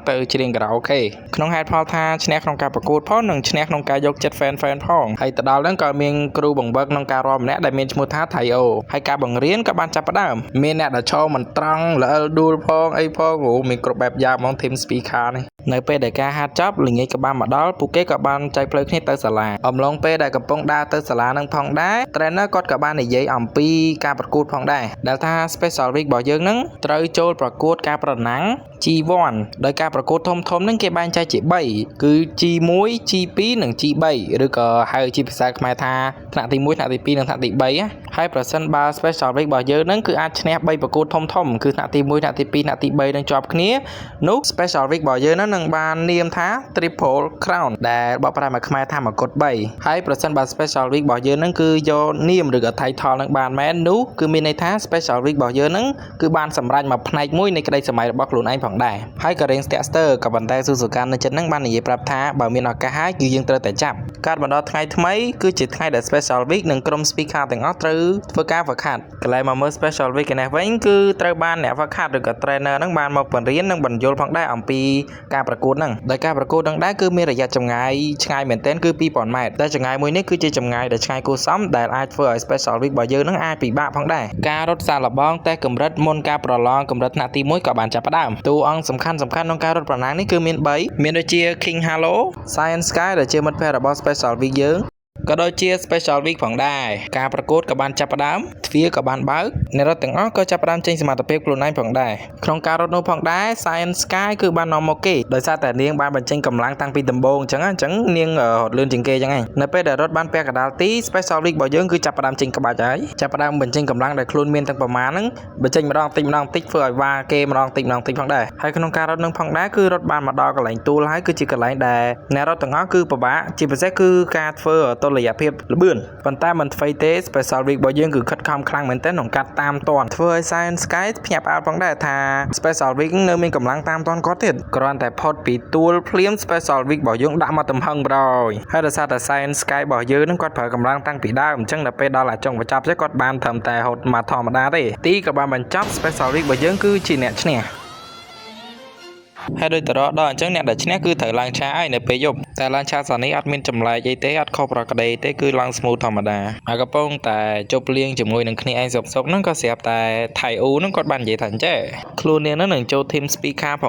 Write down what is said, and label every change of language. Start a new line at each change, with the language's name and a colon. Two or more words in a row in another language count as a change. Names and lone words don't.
Khmer: ទៅច្រៀងខារ៉ាអូខេក្នុងហេតុផលថាឈ្នះក្នុងការប្រកួតផងនិងឈ្នះក្នុងការយកចិត្ត fan ផងហើយទៅដល់ហ្នឹងក៏មានគ្រូបង្វឹកក្នុងការរាំម្នាក់ដែលមានឈ្មោះថា Thaio ហើយការបង្រៀនក៏បានចាប់ផ្ដើមមានអ្នកដែលឈរមិនត្រង់ល្អិលដួលផងអីផងមាន គ្រប់បែបយ៉ាងហ្មង team speaker នេះនៅពេលដែលការហាត់ចប់ល្ងាចក៏បានមកដល់ពួកគេក៏បានចែកផ្លូវគ្នាទៅសាលាអំឡុងពេលដែលកំពុងដើរទៅសាលានឹងផងដែរ trainer គាត់ក៏ បាននិយាយអំពីការប្រកួតផងដែរដែលថា special week របស់យើងនឹងត្រូវចូលប្រកួតការប្រណាំង G1 ដោយការប្រកួតធំហ្នឹង គេបែងចែកជា3គឺ G1 G2 និង G3 ឬក៏ហៅជាភាសាខ្មែរថាថ្នាក់ទី1ថ្នាក់ទី2និងថ្នាក់ទី3ណាហើយប្រសិនបើ special week របស់យើងហ្នឹងគឺអាចឈ្នះ3ប្រកួតធំគឺថ្នាក់ទី1ថ្នាក់ទី2ថ្នាក់ទី3នឹងជាប់គ្នានោះ special week របស់យើងហ្នឹងនឹងបាននាមថា Triple Crown ដែលបកប្រែមកខ្មែរថាមកុដ3ហើយប្រសិនបើ special week របស់យើងហ្នឹងគឺយកនាមឬក៏ title ហ្នឹងបានមែននោះគឺមានន័យថា special week របស់ យើងហ្នឹងគឺបានសម្រេចមកផ្នែកមួយនៃក្តីសម័យរបស់ខ្លួនឯងផងដែរហើយក៏រៀងស្ទាក់ស្ទើរក៏ប៉ុន្តែស៊ូស៊ូកាននៅចិត្តហ្នឹងបាននិយាយប្រាប់ថាបើមានឱកាសហើយគឺយើងត្រូវតែចាប់កាត់មកដល់ថ្ងៃថ្មីគឺជា ថ្ងៃដែល special week និងក្រុម speaker ទាំងអស់ត្រូវធ្វើការហ្វឹកហាត់កន្លែងមកមើល special week នេះវិញគឺត្រូវបានអ្នកហ្វឹកហាត់ឬក៏ trainer ហ្នឹងបានមកបង្រៀននិងបញ្យល់ផងដែរអំពីការប្រកួតហ្នឹងដោយការប្រកួតហ្នឹងដែរគឺមានរយៈចម្ងាយឆ្ងាយមែនទែនគឺ 2000 ម៉ែត្រតែចម្ងាយមួយនេះគឺជាចម្ងាយដែលឆ្ងាយគួរសមដែលអាចធ្វើឲ្យ special week របស់យើងហ្នឹងអាចពិបាកផងដែរការរត់សាកល្បងតេស្តកម្រិតមុនការប្រឡងកម្រិតថ្នាក់ទី1ក៏បានចាប់ផ្ដើមតួអង្គសំខាន់ក្នុងការរត់ប្រណាំងនេះគឺមាន3មានដូចជា King Halo Science Sky ដែលជាមិត្តភក្តិរបស់ special week យើងក៏ដូចជា special week ផងដែរការប្រកួតក៏បានចាប់ផ្ដើមទ្វារក៏បានបើកអ្នករត់ទាំងអស់ក៏ចាប់ផ្ដើមចេញសមត្ថភាព ខ្លួនឯងផងដែរក្នុងការរត់នោះផងដែរ Science Sky គឺបាននាំមកគេដោយសារតែនាងបានបញ្ចេញកម្លាំងតាំងពីដំបូងអញ្ចឹងនាងរត់លឿនជាងគេអញ្ចឹងឯងនៅពេលដែលរត់បានពាក់កណ្ដាលទី special week របស់យើងគឺចាប់ផ្ដើមចេញក្បាច់ហើយចាប់ផ្ដើមបញ្ចេញកម្លាំងដែលខ្លួនមានទាំងប្រមាណហ្នឹងបញ្ចេញម្ដងតិចធ្វើឲ្យវ៉ាគេម្ដងតិចផងដែរហើយក្នុងការរត់នឹងផងដែរគឺរត់បានមកដល់កន្លែងទួលហើយគឺជាកន្លែងដែលអ្នករត់ទាំងអស់គឺពិបាកជាពិ សេសគឺការធ្វើតុល្យភាពល្បឿនប៉ុន្តែមិនថ្មីទេ special week របស់យើងគឺខិតខំខ្លាំងមែនទែនក្នុងការតាមទាន់ធ្វើឲ្យ Science Sky ភ្ញាក់ផ្អើលផងដែរថា special week នៅមានកម្លាំងតាមទាន់គាត់ទៀតគ្រាន់តែផុតពីទួលភ្លាម special week របស់យើងដាក់មកទំហឹងប្រយហើយដោយសារតែ Science Sky របស់យើងនឹងគាត់ប្រើកម្លាំងតាំងពីដើមអញ្ចឹងដល់ពេលដល់អាចុងបញ្ចប់ទេគាត់បានត្រឹមតែហត់មកធម្មតាទេទីក៏បានបញ្ចប់ special week របស់យើងគឺជាអ្នកឈ្នះហើយដូចតរដល់អញ្ចឹងអ្នកដែលឈ្នះគឺត្រូវឡើងឆាហើយនៅពេលយប់តែឡើងឆាសានេះអត់មានចម្លែកអីទេអត់ខុសប្រក្រតីទេគឺឡើង smooth ធម្មតាហើយកំពុងតែជប់លៀងជាមួយនឹងគ្នាឯងសុកហ្នឹងក៏ស្រាប់តែ Thaio ហ្នឹងគាត់បាននិយាយថាអញ្ចេះខ្លួននាងហ្នឹងនឹងចូល team speaker ផង